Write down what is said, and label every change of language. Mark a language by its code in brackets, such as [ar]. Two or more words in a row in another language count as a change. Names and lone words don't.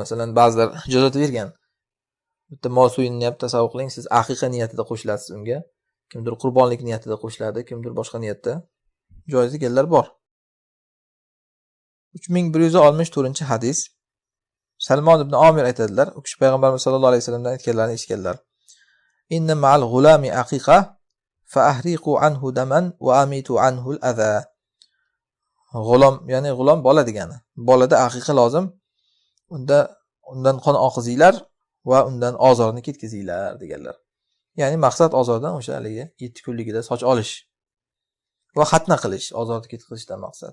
[uz] Masalan, ba'zilar ijozat bergan. Bitta mol so'yilinyapti, tasavvur qiling, siz aqiqa niyatida qo'shilasiz unga. Kimdir qurbonlik niyatida qo'shiladi, kimdir boshqa niyatda. Joiz deganlar bor. 3164-hadis. Salmon ibn Omir aytadilar, u kishi payg'ambarimiz [ar] صلى الله عليه وسلم [uz] aytganlarini eshitganlar. [ar] إن مع الغلام عقيقة فأهريقوا عنه دما وأميطوا عنه الأذى. [uz] G'ulom, ya'ni g'ulom bola degani. Bolada aqiqa lozim. Undan qon oqizinglar va undan ozorni ketkazinglar deganlar. Ya'ni maqsad ozordan o'sha haligi 7 kunligida soch olish va xatna qilish, ozorni ketkazishdan maqsad.